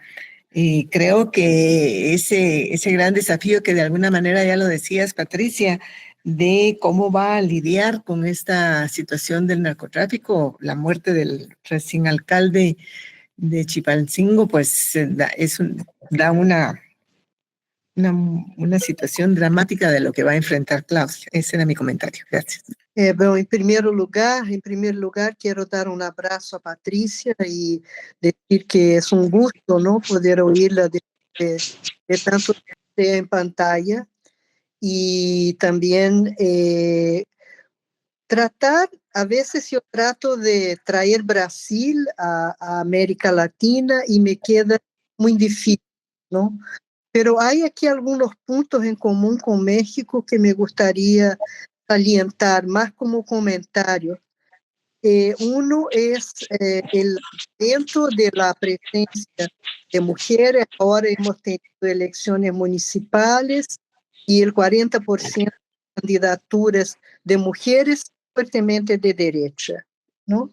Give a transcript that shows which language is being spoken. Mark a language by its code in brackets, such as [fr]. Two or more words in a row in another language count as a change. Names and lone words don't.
[es] Y creo que ese gran desafío que de alguna manera ya lo decías, Patricia, de cómo va a lidiar con esta situación del narcotráfico, la muerte del recién alcalde de Chilpancingo, pues da una situación dramática de lo que va a enfrentar Claudia. Ese era mi comentario. Gracias. [pt] Bom, em primeiro lugar, quero dar um abraço a Patrícia e dizer que é um gosto, não, poder ouvi-la de tanto em pantalla, e também tratar, a vezes eu trato de trazer Brasil a América Latina e [es] me queda [pt] muito difícil, não? [es] Pero hay aquí algunos puntos en común con México que me gustaría salientar, más como comentario. Uno es el aumento de la presencia de mujeres. Ahora hemos tenido elecciones municipales y el 40% de candidaturas de mujeres fuertemente de derecha, ¿no?